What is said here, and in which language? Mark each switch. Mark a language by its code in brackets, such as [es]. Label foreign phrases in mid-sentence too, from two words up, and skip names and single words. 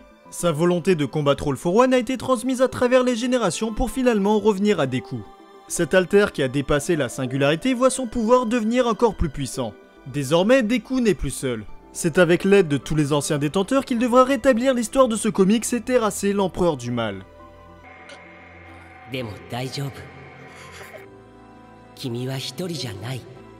[fr] Sa volonté de combattre All for One a été transmise à travers les générations pour finalement revenir à Deku. Cet alter qui a dépassé la singularité voit son pouvoir devenir encore plus puissant. Désormais, Deku n'est plus seul. C'est avec l'aide de tous les anciens détenteurs qu'il devra rétablir l'histoire de ce comics et terrasser l'empereur du mal. [ja] でも大丈夫。君は一人じゃない。